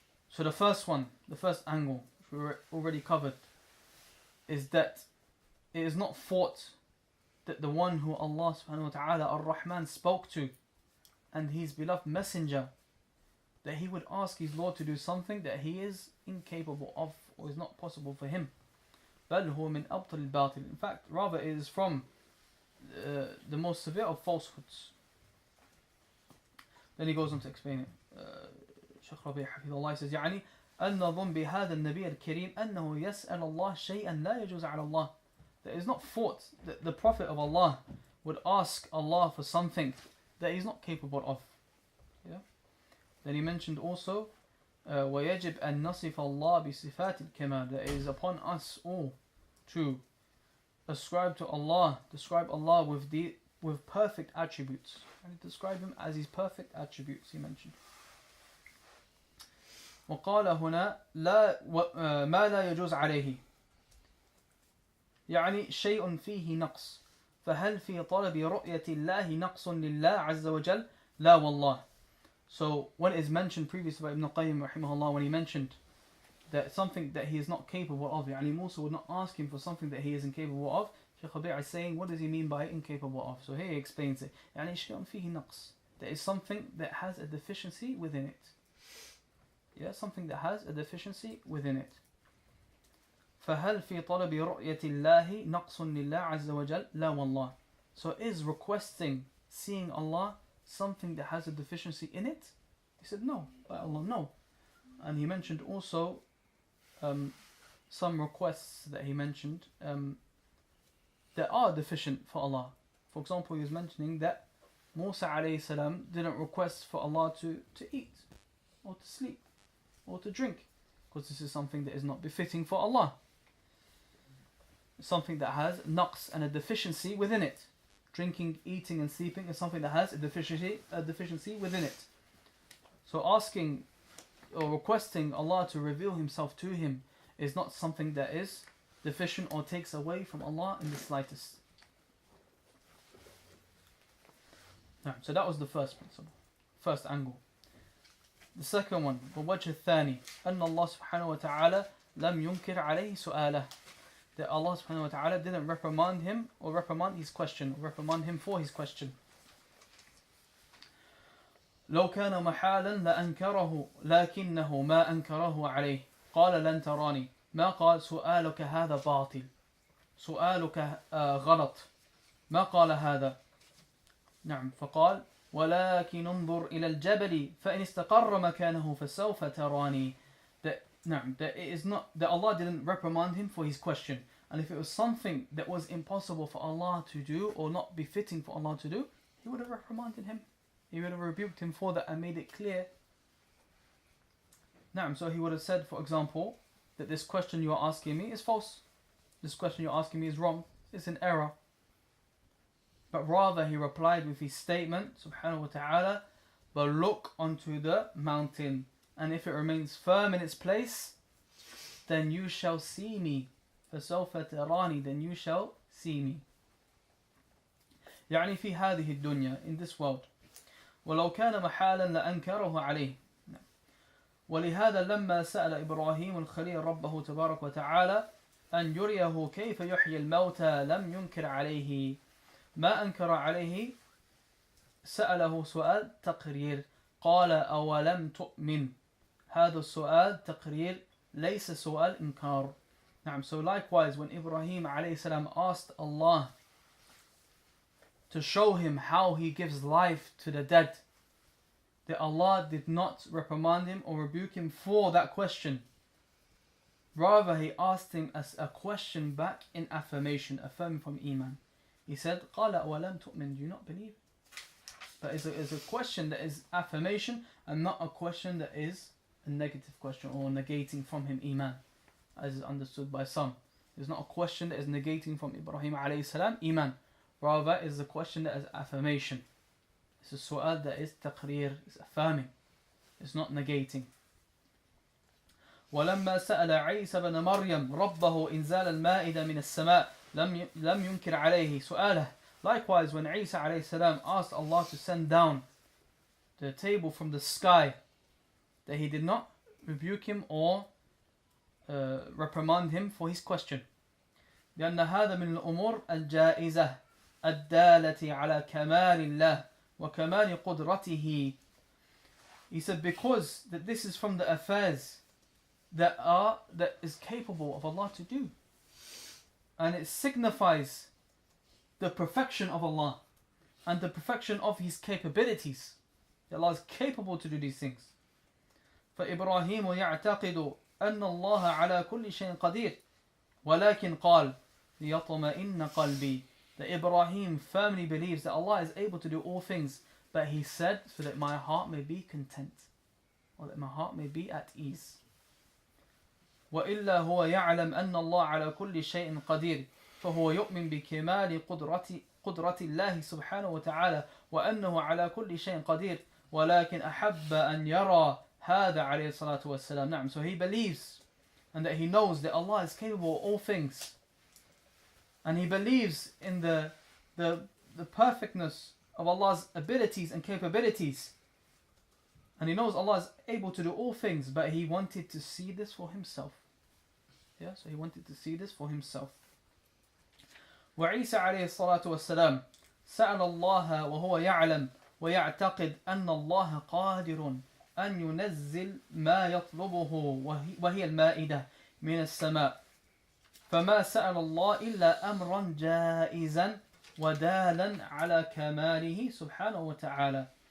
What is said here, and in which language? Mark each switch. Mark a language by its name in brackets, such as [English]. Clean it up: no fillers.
[English] So the first one, the first angle, which we already covered, is that it is not thought that the one who Allah subhanahu wa ta'ala Ar-Rahman spoke to and his beloved messenger, that he would ask his Lord to do something that he is incapable of or is not possible for him. [Arabic] بل هو من أبطل الباطل. [English] In fact, rather it is from the most severe of falsehoods. Then he goes on to explain it. Shaykh Rabī Hafidhullah says [Arabic] يعني أن نظن بهذا النبي الكريم أنه يسأل الله شيئا لا يجوز على الله. [English] That is not thought that the Prophet of Allah would ask Allah for something that he's not capable of. Yeah. Then he mentioned also [Arabic] ويجب أن نصف الله بصفات الكمال. [English] That it is upon us all to describe Allah with perfect attributes, and describe him as his perfect attributes. He mentioned. [Arabic] وقال هنا ما لا يجوز عليه يعني شيء فيه نقص فهل في طلب رؤية الله نقص لله عز وجل لا والله. [English] So when it is mentioned previously by Ibn Al-Qayyim rahimahullah, when he mentioned that something that he is not capable of, yani Musa would not ask him for something that he is incapable of, Shaykh Rabī is saying, what does he mean by incapable of? So here he explains it. [Arabic] يعني شيء فيه نقص. [English] There is something that has a deficiency within it. Yeah, something that has a deficiency within it. [Arabic] فهل في طلب رؤية الله نقص لله عز وجل لا والله. [English] So is requesting seeing Allah something that has a deficiency in it? He said no, by Allah, no. And he mentioned also some requests that he mentioned that are deficient for Allah. For example, he was mentioning that Musa alayhi salam didn't request for Allah to eat or to sleep or to drink, because this is something that is not befitting for Allah. Something that has naqs and a deficiency within it. Drinking, eating and sleeping is something that has a deficiency within it. So asking or requesting Allah to reveal himself to him is not something that is deficient or takes away from Allah in the slightest. So that was the first principle, first angle. The second one, [Arabic] وَوَجْهُ الثاني أن الله سبحانه وتعالى لم ينكر عليه سؤاله. [English] That Allah subhanahu wa ta'ala didn't reprimand him or reprimand his question, or reprimand him for his question. [Arabic] لو كان محالا لأنكره لكنه ما أنكره عليه قال لن تراني ما قال سؤالك هذا باطل سؤالك غلط ما قال هذا. نعم فقال ولكن انظر إلى الجبل فإن استقر مكانه فسوف تراني. [English] That it is not that Allah didn't reprimand him for his question, and if it was something that was impossible for Allah to do or not befitting for Allah to do, he would have reprimanded him, he would have rebuked him for that and made it clear. So he would have said, for example, that this question you are asking me is false, this question you're asking me is wrong, it's an error. But rather he replied with his statement, subhanahu wa ta'ala, but look onto the mountain, and if it remains firm in its place, then you shall see me. [Arabic] فَسَوْفَ تَرَانِي, [English] then you shall see me. [Arabic] يعني في هذه الدنيا, [English] in this world. [Arabic] ولو كان محالا لأنكره عليه. ولهذا لما سأل إبراهيم الخليل ربه تبارك وتعالى أن يريه كيف يحيي الموتى لم ينكر عليه ما أنكر عليه سأله سؤال تقرير قال أولم تؤمن. هذا السؤال تقرير ليس سؤال إنكار. [English] So likewise, when Ibrahim alayhi salam asked Allah to show him how he gives life to the dead, that Allah did not reprimand him or rebuke him for that question. Rather, he asked him as a question back in affirmation, affirming from Iman. He said, [Arabic] قَالَ أَوَلَمْ تُؤْمِنْ, [English] do you not believe? But it's a question that is affirmation and not a question that is a negative question or negating from him Iman, as is understood by some. It's not a question that is negating from Ibrahim alayhi salam Iman. Rather, it's a question that is affirmation. It's a su'al that is taqreer, it's affirming. It's not negating. [Arabic] ولما سأل عيسى بن مريم ربه إنزال المائدة من السماء لم ينكر عليه سؤاله. [English] Likewise, when Isa alayhi salam asked Allah to send down the table from the sky, that he did not rebuke him or reprimand him for his question. [Arabic] لأن هذا من الأمور الجائزة الدالة على كمال الله وكمال قدرته. [English] He said, because that this is from the affairs that is capable of Allah to do, and it signifies the perfection of Allah and the perfection of his capabilities. Allah is capable to do these things. [Arabic] فإبراهيم يعتقد أن الله على كل شيء قدير ولكن قال ليطمئن قلبي. [English] That Ibrahim firmly believes that Allah is able to do all things, but he said, so that my heart may be content, or that my heart may be at ease. [Arabic] وإلا هو يعلم أن الله على كل شيء قدير فهو يؤمن بكمال قدرة الله سبحانه وتعالى وأنه على كل شيء قدير ولكن أحب أن يرى هذا عليه الصلاة والسلام. [English] نعم, so he believes and that he knows that Allah is capable of all things, and he believes in the perfectness of Allah's abilities and capabilities, and he knows Allah is able to do all things, but he wanted to see this for himself. Yeah, so he wanted to see this for himself. [Arabic] وعيسى عليه الصلاة والسلام سأل الله وهو يعلم ويعتقد أن الله قادر أن ينزل ما يطلبه وهي المائدة من السماء فما سأل الله إلا أمرا جائزا ودالا على كماله سبحانه وتعالى.